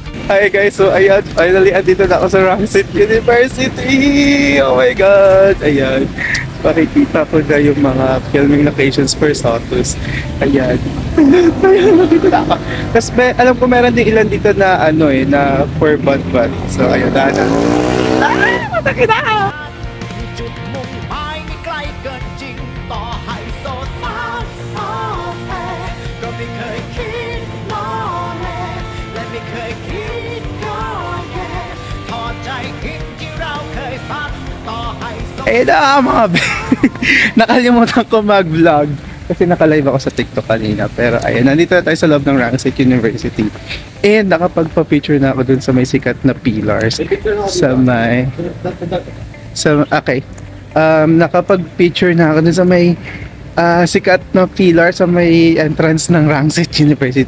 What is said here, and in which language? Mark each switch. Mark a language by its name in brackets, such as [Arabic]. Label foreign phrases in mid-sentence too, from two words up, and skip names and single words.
[English] Hi guys, [Filipino] so ayan, finally andito na ako sa Rangsit University! [English] Oh my God! [Filipino] Ayan, makikita ko na yung mga [English] filming locations [Filipino] for Sotus. Ayan. Ayan, nandito na ako. Tapos alam ko meron din ilan dito na ano na [English] for bud. [Filipino] So ayun, daan na. Mataki na! [Thai] จุดมุ่งหมายไม่ไกลเกินจริงต่อให้โซฟาโซแฟก็ไม่เคยคิดล้อเล่นและไม่เคยคิดย่อแย่ถอดใจทิ้งที่เราเคยฝันต่อให้โซ [Filipino] Eh na mga nakalimutan ko mag-vlog kasi naka-live ako sa TikTok kanina. Pero ayun, nandito na tayo sa loob ng Rangsit University. And nakapagpa-picture na ako dun sa may sikat na pillars. Nakapag-picture na ako dun sa may sikat na pillar sa may entrance ng Rangsit University.